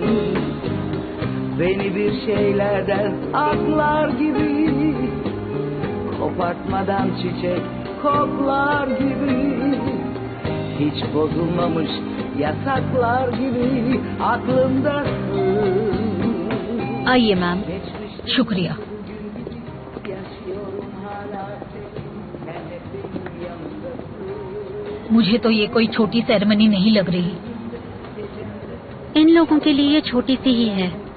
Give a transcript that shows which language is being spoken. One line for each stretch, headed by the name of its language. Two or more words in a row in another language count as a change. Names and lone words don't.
Turkish: Beni bir şeylerden aklar gibi. Kopartmadan çiçek koklar gibi. Hiç bozulmamış yasaklar gibi aklımdasın.
Hindi: आइए मैम, शुक्रिया। मुझे तो ये कोई छोटी सेरेमनी नहीं लग रही। इन लोगों के लिए ये छोटी सी ही है।